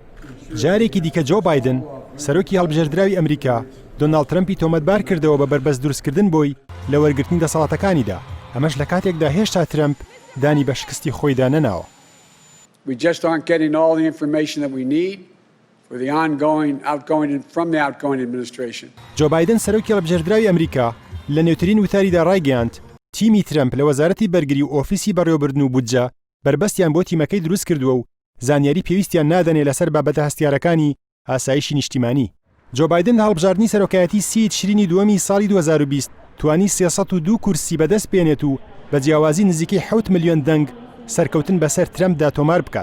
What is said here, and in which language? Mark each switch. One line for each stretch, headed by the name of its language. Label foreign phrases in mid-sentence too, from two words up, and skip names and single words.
Central Kurdish: جارێکی دیکە جۆ بایدن سەرۆکی هەڵبژێردراوی ئەمریکا دۆناڵد ترەمپی تۆمەتبار کردەوە بە بربەست دروستکردن بۆی لە وەرگرتنی دەسەڵاتەکانیدا ئەمەش لە کاتێکدا هێشتا ترەمپ دانی بە شکستی خۆیدا نەناوە.
English: We just aren't getting all the information that we need for the from the outgoing administration.
Central Kurdish: جۆ بایدن سەرۆکی هەڵبژێردراوی ئەمریکا لە نێوترین وتاریدا ڕایگەیاند تیمی ترەمپ لە وەزارەتی بەرگری و ئۆفیسی بەڕێوەبردن و بودجە بربەستیان بۆ تیمەکەی دروست کردووە و زانیاری پێویستیان نادەنێ لەسەر بابەتە هەستیارەکانی ئاسایشی نیشتیمانی. جۆ بایدن لە هەڵبژاردننی سەرۆکایەتی 30 تشرینی دووەمی ساڵی 2020 توانی 302 کورسی بەدەست بێنێت و بە جیاوازی نزیکەی 7 ملیۆن دەنگ سەرکەوتن بەسەر ترەمپدا تۆمار بکات.